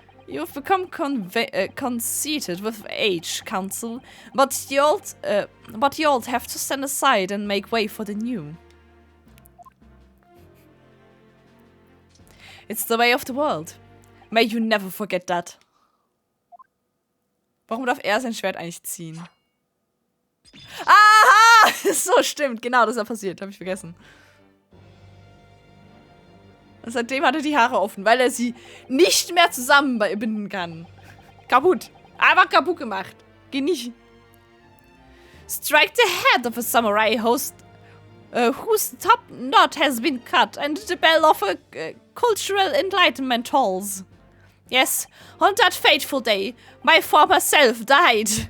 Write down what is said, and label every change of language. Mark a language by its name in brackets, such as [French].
[English] You've become conceited with age, counsel, but the old have to stand aside and make way for the new. It's the way of the world. May you never forget that. [German] Warum darf er sein Schwert eigentlich ziehen? Aha! So, stimmt. Genau, das ist ja passiert. Habe ich vergessen. Und seitdem hat er die Haare offen, weil er sie nicht mehr zusammenbinden kann. Kaputt. Einfach kaputt gemacht. Geh nicht. [English] Strike the head of a samurai host whose top knot has been cut and the bell of a cultural enlightenment tolls. Yes, on that fateful day, my former self died.